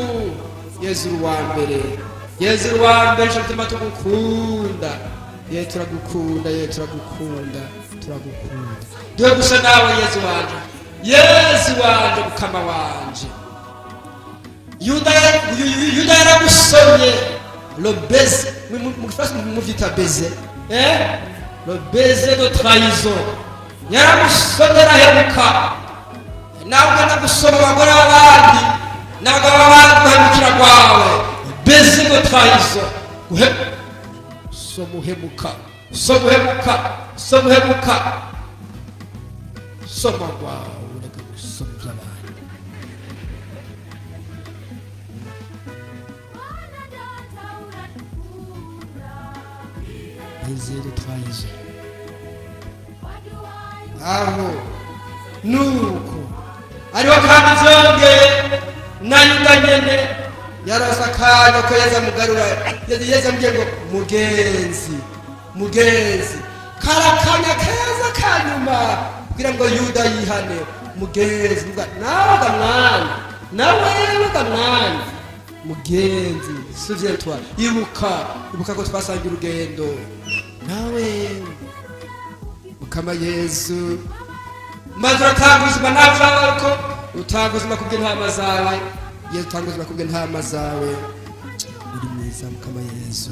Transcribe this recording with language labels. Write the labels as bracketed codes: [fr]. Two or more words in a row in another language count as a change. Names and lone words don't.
[rn] Yesu uri uwa mbere, Yesu uri uwa mbere, nshuti ma tugukunda. Ye turagukunda, ye turagukunda, turagukunda. Duhe gusa nawe Yesu wanje, Yesu wanje, Mukama wanje. Yuda yaragusomye [fr] le baiser, [rn] mu vyita baiser, [fr] le baiser de trahison. [rn] Yaragusomye arahemuka. Nawe ugenda gusoma abagore b'abandi, n'abagabo b'abandi guhemukira kwawe. [fr] Baiser de trahison. [rn] Somuhemuka soma kwawe, ureke gusoma iby'abandi. [fr] Baiser de trahison. [rn] Aho nuko ariho kandi byongeye na Yuda nyene yarasa akanya ko Yesu amugarura. Yesu amubwiye ngo mugenzi karakanya keza kanyuma kugira ngo Yuda yihane. Mugenzi nawe mwana mugenzi, [fr] souviens-toi, [rn] ibuka ko twasangiye urugendo nawe Mukama Yesu. Maze uratanga ubuzima nawe, ko utanga ubuzima kubw'intama zawe. Yesu utanga ubuzima kubw'intama zawe. Uri mwiza Mukama Yesu.